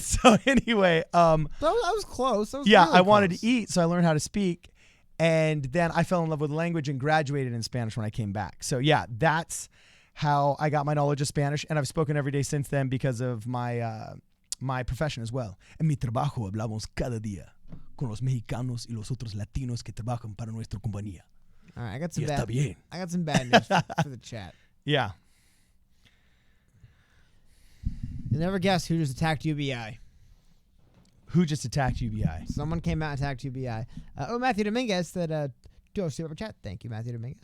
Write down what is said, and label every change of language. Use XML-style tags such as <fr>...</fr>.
<en>So anyway, that was close. I wanted to eat, so I learned how to speak. And then I fell in love with the language and graduated in Spanish when I came back. So yeah, that's how I got my knowledge of Spanish, and I've spoken every day since then because of my my profession as well.</en> <es>En mi trabajo hablamos cada día con los mexicanos y los otros latinos que trabajan para nuestra compañía.</es> <en>All right, I got some</en> <es>Y</es> <en>bad.</en> <es>está bien.</es> <en>I got some bad news for the chat. Yeah. You never guess who just attacked UBI. Who just attacked UBI? Someone came out and attacked UBI. Matthew Dominguez said, do a super chat. Thank you, Matthew Dominguez.</en>